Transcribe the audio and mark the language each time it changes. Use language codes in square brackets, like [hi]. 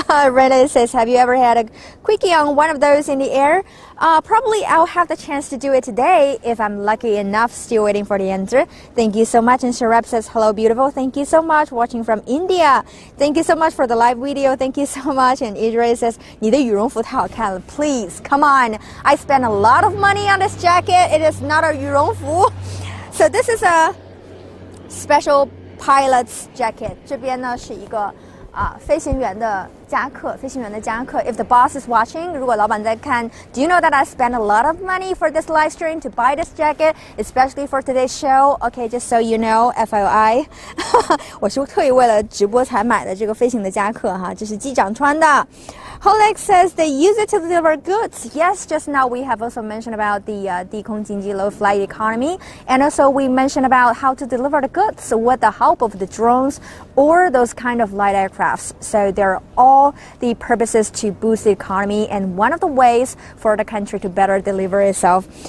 [en] Renee says, have you ever had a quickie on one of those in the air? Probably I'll have the chance to do it today if I'm lucky enough. Still waiting for the answer. Thank you so much. And Sharab says, hello, beautiful. Thank you so much. Watching from India. Thank you so much for the live video. Thank you so much. And Israel says, [zh] 你的羽绒服太好看了. [en] Please, come on. I spent a lot of money on this jacket. It is not a [zh] 羽绒服. [en] So this is a special pilot's jacket. [zh] 这边呢是一个飞行员的夹克。 [en] If the boss is watching, [zh] 如果老板在看, [en] do you know that I spent a lot of money for this live stream to buy this jacket, especially for today's show? Okay, just so you know, FYI. [zh] 我是特意为了直播才买的这个飞行的夹克哈，这是机长穿的。 [en] Holek says they use it to deliver goods. Yes, just now we have also mentioned about the [zh] 低空经济 [en] low flight economy, and also we mentioned about how to deliver the goods with the help of the drones or those kind of light aircrafts. So they're all the purposes to boost the economy and one of the ways for the country to better deliver itself.